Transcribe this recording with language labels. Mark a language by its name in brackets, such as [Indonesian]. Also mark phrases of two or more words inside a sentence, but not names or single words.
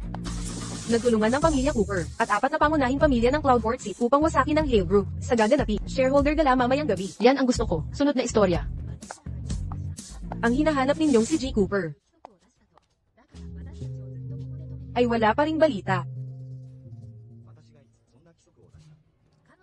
[Filipino] Nagtulungan ng pamilya Cooper at 4 na pangunahing pamilya ng Cloudport Seat upang wasakin ng Hale Group sa gaganapi. Shareholder gala mamayang gabi. Yan ang gusto ko. Sunod na istorya. Ang hinahanap ninyong si G. Cooper ay wala pa ring balita. [Japanese] 私がいつそんな規則を出した。